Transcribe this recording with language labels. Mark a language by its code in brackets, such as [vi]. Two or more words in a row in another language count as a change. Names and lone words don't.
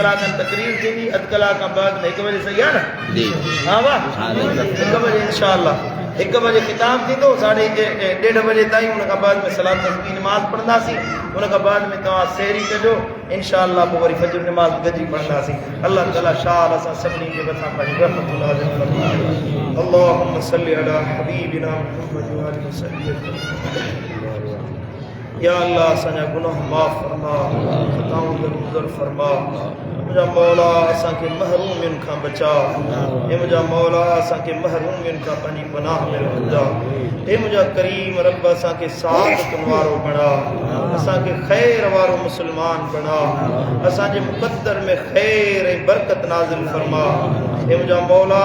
[sd] कलाक तकरीर थींदी अधु कलाक खां बाद 1 बजे सही आहे न हा वाह 1 बजे [ar] إن شاء الله [sd] 1 बजे ख़िताब थींदो 1:30 बजे ताईं उन खां बाद में सलात तस्बीह नमाज़ पढ़ंदासीं उन खां बाद में तव्हां सहरी कजो [ar] إن شاء الله [sd] पोइ वरी फजर नमाज़ गॾिजी पढ़ंदासीं अल्लाह ताला शाह असां सभिनी जे मथां पंहिंजी रहमत नाज़िल फरमाए [ar] اللهم صل على حبيبنا محمد وآله وسلم [sd] या अल्लाह असांजा गुनाह माफ़ फरमा ख़ताऊं दरगुज़र फरमा मुंहिंजा मौला असांखे महरूमियुनि खां बचा हे मुंहिंजा मौला असांखे महरूमियुनि खां पंहिंजी पनाह में रखंदा हे मुंहिंजा करीम रब असांखे सादतुनि वारो बणा असांखे ख़ैर वारो मुस्लमान बणा असांजे मुक़द्दर में ख़ैर ऐं बरकत नाज़िल फरमा हे मुंहिंजा मौला